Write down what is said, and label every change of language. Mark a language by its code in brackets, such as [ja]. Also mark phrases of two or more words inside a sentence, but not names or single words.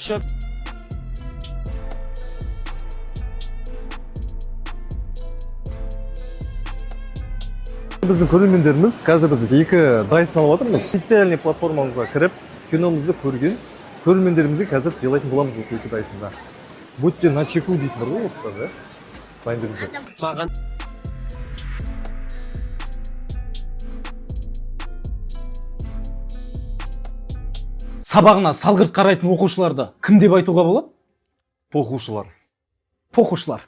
[kk] Біздің көрермендеріміз қазір біз екі Dyson алып отырмыз. Специальный платформамызға кіріп, киномызды көрген көрермендерімізге қазір сыйлайтын боламыз осы екі Dyson'да. [ru] Будьте на чеку [kk] дейсіздер ғой осы, да? Дайындырыңыздар. Сабағына салғырт қарайтын оқушыларды кім деп айтуға болады? Похушылар. Похушылар.